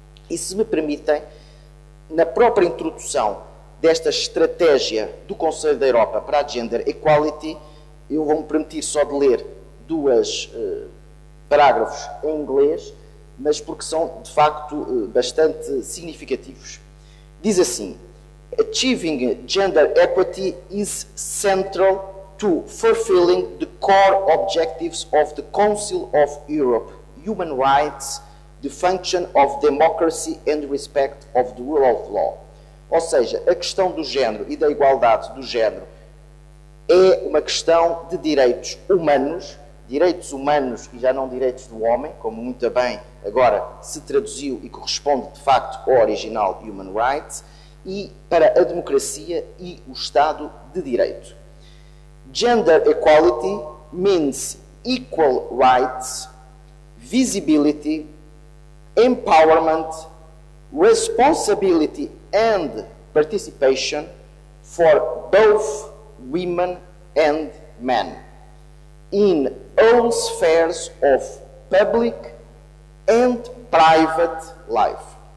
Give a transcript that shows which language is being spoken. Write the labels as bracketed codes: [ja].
[pt] E se me permitem, na própria introdução desta estratégia do Conselho da Europa para a Gender Equality, eu vou-me permitir só de ler dois parágrafos em inglês, mas porque são, de facto, bastante significativos. Diz assim: [en] Achieving gender equity is central to fulfilling the core objectives of the Council of Europe, human rights, the function of democracy and respect of the rule of law. [pt] Ou seja, a questão do género e da igualdade do género é uma questão de direitos humanos e já não direitos do homem, como muito bem agora se traduziu e corresponde de facto ao original Human Rights, e para a democracia e o Estado de Direito. [en] Gender equality means equal rights, visibility, empowerment, responsibility and participation for both women and men in all spheres of public and private life.